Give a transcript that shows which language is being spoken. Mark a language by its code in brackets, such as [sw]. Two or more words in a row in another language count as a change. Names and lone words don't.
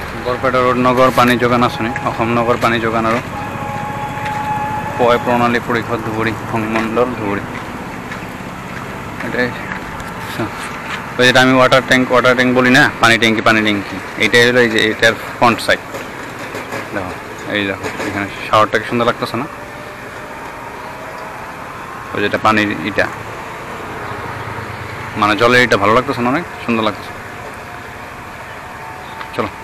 [as] বৰপেটা ৰোড নগৰ পানী যোগান আঁচনি অসম নগৰ পানী যোগান আৰু পয় প্ৰণালী পৰিষদ ধুবুৰী সংমণ্ডল ধুবুৰী [bn] এটাই ওই যেটা আমি [en] water tank [bn] বলি না পানি ট্যাঙ্কি এইটাই হলো এই যে এটার [en] front side [bn] দেখো এই দেখো এখানে শাওয়ারটা কি সুন্দর লাগতেছে না ওই যেটা পানির এটা মানে জলের এটা ভালো লাগতেছে না অনেক সুন্দর লাগতেছে চলো